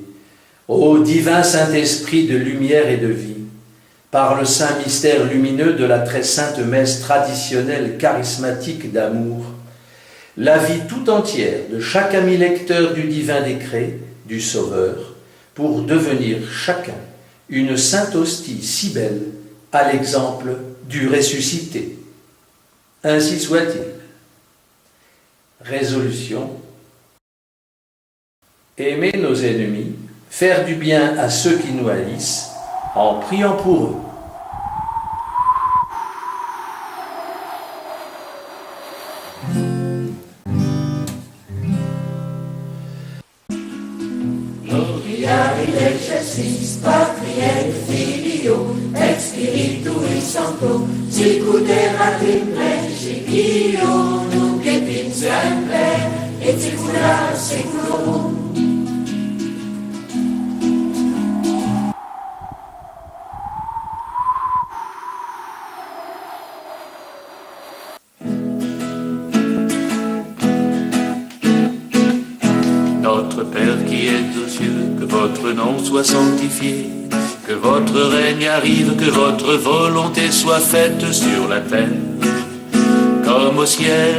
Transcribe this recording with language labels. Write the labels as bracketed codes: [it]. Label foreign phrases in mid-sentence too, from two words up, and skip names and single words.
[fr] ô divin Saint-Esprit de lumière et de vie, par le saint mystère lumineux de la très sainte messe traditionnelle charismatique d'amour, la vie tout entière de chaque ami lecteur du divin décret du Sauveur, pour devenir chacun une sainte hostie si belle, à l'exemple du ressuscité. Ainsi soit-il. Résolution. Aimer nos ennemis, faire du bien à ceux qui nous haïssent, en priant pour eux. [la] Gloria in excelsis Patriae Filio et Spiritui Sancto, sicut erat in principio, nunc et in semper, et saecula saeculorum. [fr] Notre Père qui êtes aux cieux, que votre nom soit sanctifié, que votre règne arrive, que votre volonté soit faite sur la terre comme au ciel.